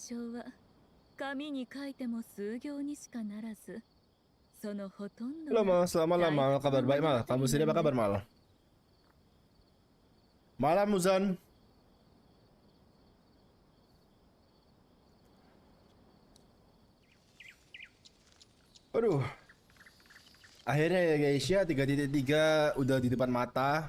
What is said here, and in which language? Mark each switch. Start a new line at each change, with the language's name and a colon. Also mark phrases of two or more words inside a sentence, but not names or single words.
Japanese: 生は紙に書いても数行にしかならず、そのほとんど
Indonesian: Halo Mal, selamat malam Mal, kabar baik Mal, kamu sendiri apa kabar Mal? Malam Muzan. Aduh, akhirnya ya guys ya 3.3 udah di depan mata.